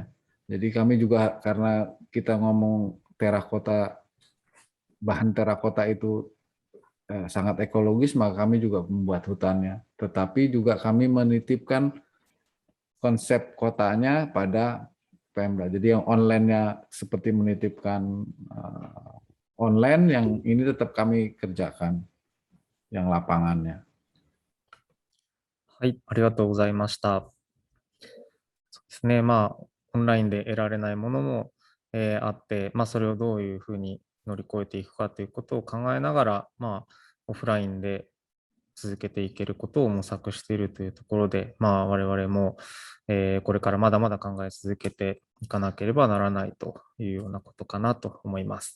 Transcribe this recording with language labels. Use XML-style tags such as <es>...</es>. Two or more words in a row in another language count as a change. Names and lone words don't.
<id>Jadi kami juga karena kita ngomong terakota, bahan terakota itu sangat ekologis, maka kami juga membuat hutannya. Tetapi juga kami menitipkan konsep kotanya pada Pemda. Jadi yang online-nya seperti menitipkan online, yang ini tetap kami kerjakan, yang lapangannya.</id> <ja>はい、ありがとうございました。そうですね、まあ、オンラインで得られないものも、あって、まあ、それをどういうふうに乗り越えていくかということを考えながら、まあ、オフラインで続けていけることを模索しているというところで、まあ、我々も、これからまだまだ考え続けていかなければならないというようなことかなと思います。</ja>